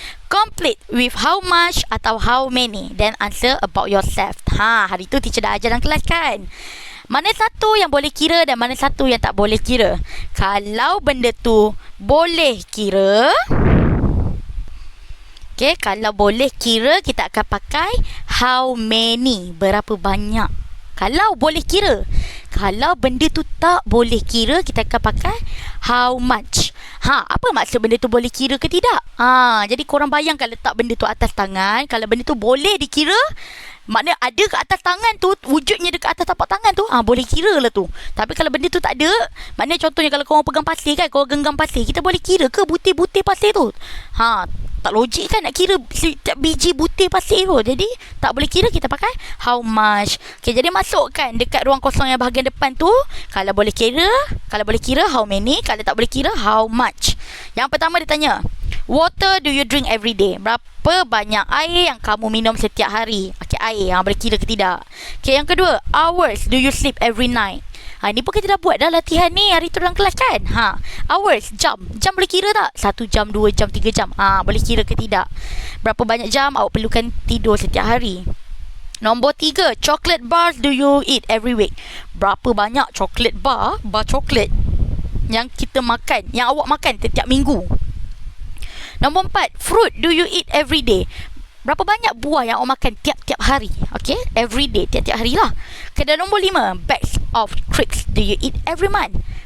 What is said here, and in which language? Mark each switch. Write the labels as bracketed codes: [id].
[en] Complete with how much atau how many, then answer about yourself. [ms] Hari tu teacher dah ajar dalam kelas kan. Mana satu yang boleh kira dan mana satu yang tak boleh kira. Kalau benda tu boleh kira, okay, kalau boleh kira, kita akan pakai how many, berapa banyak. Kalau boleh kira. Kalau benda tu tak boleh kira, kita akan pakai how much. Apa maksud benda tu boleh kira ke tidak? Jadi korang bayangkan letak benda tu atas tangan. Kalau benda tu boleh dikira, maknanya ada ke atas tangan tu, wujudnya dekat atas tapak tangan tu, boleh kira lah tu. Tapi kalau benda tu tak ada, maknanya contohnya kalau korang pegang pasir kan, korang genggam pasir, kita boleh kira ke butir-butir pasir tu? Tak logik kan nak kira setiap biji butir pasir tu. Jadi tak boleh kira, kita pakai how much. Okay, jadi masukkan dekat ruang kosong yang bahagian depan tu. Kalau boleh kira, how many. Kalau tak boleh kira, how much. Yang pertama dia tanya, [en] water do you drink every day? [ms] Berapa banyak air yang kamu minum setiap hari? Okay, air yang boleh kira ke tidak. Okay, yang kedua, [en] hours do you sleep every night? [ms] Ni pun kita dah buat dah latihan ni hari tu dalam kelas kan. Hours, jam. Jam boleh kira tak? 1 jam, 2 jam, 3 jam. Boleh kira ke tidak? Berapa banyak jam awak perlukan tidur setiap hari? Nombor 3, [en] chocolate bars do you eat every week? [ms] Berapa banyak chocolate bar coklat yang kita makan, yang awak makan setiap minggu? Nombor 4, [en] fruit do you eat every day? [ms] Berapa banyak buah yang awak makan tiap-tiap hari? Okay, [en] every day, [ms] tiap-tiap hari lah. Dan nombor 5, [en] bags of crisps do you eat every month?